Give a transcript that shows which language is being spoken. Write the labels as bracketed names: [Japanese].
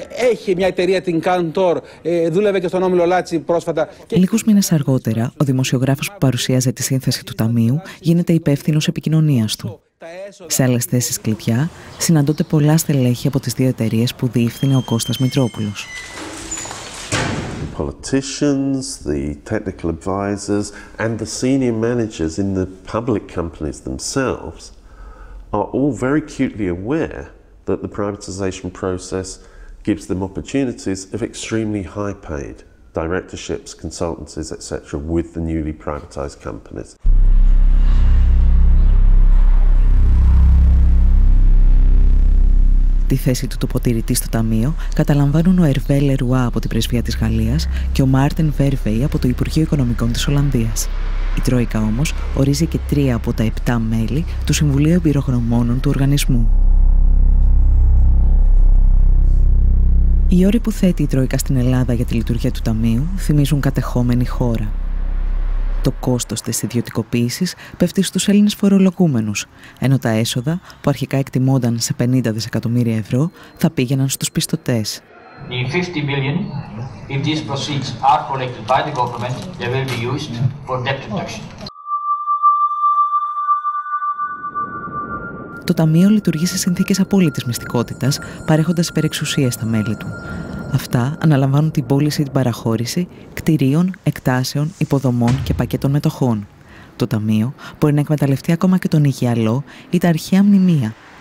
[Greek] Έχει μια εταιρεία, την Cantor, δούλευε και στον Όμιλο Λάτσι πρόσφατα. Λίγους μήνες αργότερα, ο δημοσιογράφος που παρουσίαζε τη σύνθεση του Ταμείου γίνεται υπεύθυνος επικοινωνίας του. Σε άλλες θέσεις κλειδιά συναντώνται πολλά στελέχη από τις δύο εταιρείες που διεύθυνε ο Κώστας Μητρόπουλος. [English] Politicians, the technical advisors, and the senior managers in the public companies themselves are all very acutely aware that the privatization process gives them opportunities of extremely high-paid directorships, consultancies, etc. with the newly privatized companies. [Greek] Τη θέση του τοποτηρητή στο Ταμείο καταλαμβάνουν ο Ερβέ Λερουά από την Πρεσβεία της Γαλλίας και ο Μάρτεν Βέρβεϊ από το Υπουργείο Οικονομικών της Ολλανδίας. Η Τρόικα όμως ορίζει και 3 από τα 7 μέλη του Συμβουλίου Εμπειρογνωμόνων του οργανισμού. Οι όροι που θέτει η Τρόικα στην Ελλάδα για τη λειτουργία του Ταμείου θυμίζουν κατεχόμενη χώρα. Το κόστος της ιδιωτικοποίησης πέφτει στους Έλληνες φορολογούμενους, ενώ τα έσοδα, που αρχικά εκτιμώνταν σε 50 δισεκατομμύρια ευρώ, θα πήγαιναν στους πιστωτές. [English] The 50 billion, if these proceeds are collected by the government, they will be used for debt reduction. [Greek] Το Ταμείο λειτουργεί σε συνθήκες απόλυτης μυστικότητας, παρέχοντας υπερεξουσίες στα μέλη του. Αυτά αναλαμβάνουν την πώληση ή την παραχώρηση κτηρίων, εκτάσεων, υποδομών και πακέτων μετοχών. Το Ταμείο μπορεί να εκμεταλλευτεί ακόμα και τον υγιαλό ή τα αρχαία μνημεία.